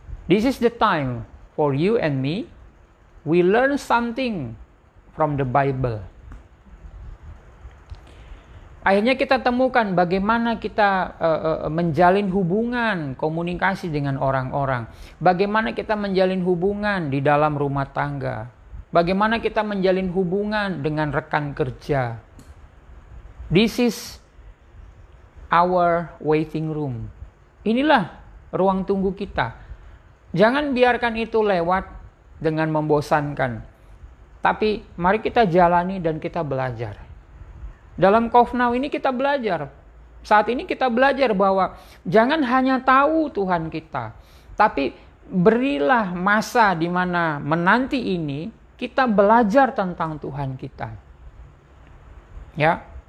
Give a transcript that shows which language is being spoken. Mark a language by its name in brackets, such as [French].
[English] This is the time for you and me. We learn something from the Bible. [Indonesian] Akhirnya kita temukan bagaimana kita menjalin hubungan, komunikasi dengan orang-orang. Bagaimana kita menjalin hubungan di dalam rumah tangga. Bagaimana kita menjalin hubungan dengan rekan kerja. [English] This is our waiting room. [Indonesian] Inilah ruang tunggu kita. Jangan biarkan itu lewat dengan membosankan. Tapi mari kita jalani dan kita belajar. Dalam Cough Now ini kita belajar. Saat ini kita belajar bahwa jangan hanya tahu Tuhan kita, tapi berilah masa di mana menanti ini kita belajar tentang Tuhan kita. Ya.